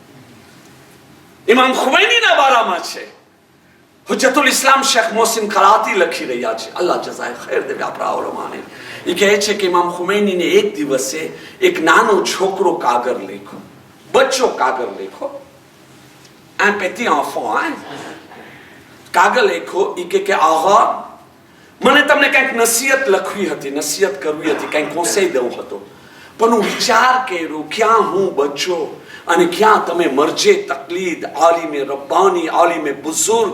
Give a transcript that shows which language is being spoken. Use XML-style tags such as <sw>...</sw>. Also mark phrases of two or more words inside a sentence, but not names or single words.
<gu>ઇમામ ખુમૈનીના બારામાં છે</gu> <ar>حجة الإسلام</ar> <gu>શેખ મોહસિન કરાતી લખી રહ્યા છે,</gu> <ar>الله يجزي خير</ar> <gu>દે આપણા ઓલમાને. એ કહે છે કે ઇમામ ખુમૈનીને એક દિવસે એક નાનો છોકરો કાગળ લખ્યો, બચ્ચો કાગળ લખ્યો,</gu> <fr>un petit enfant</fr> <gu>કાગળ લખ્યો. એ કે આહા મને તમને કંઈક નસીહત લખવી હતી, નસીહત કરવી હતી, કંઈક કોન્સેઈ દેવો હતો, પણ હું વિચાર કર્યો ક્યાં હું બચ્ચો અને ક્યાં તમે મરજે તકલીદ, આલિમે રબ્બાની, આલિમે બુઝુર્ગ.</gu>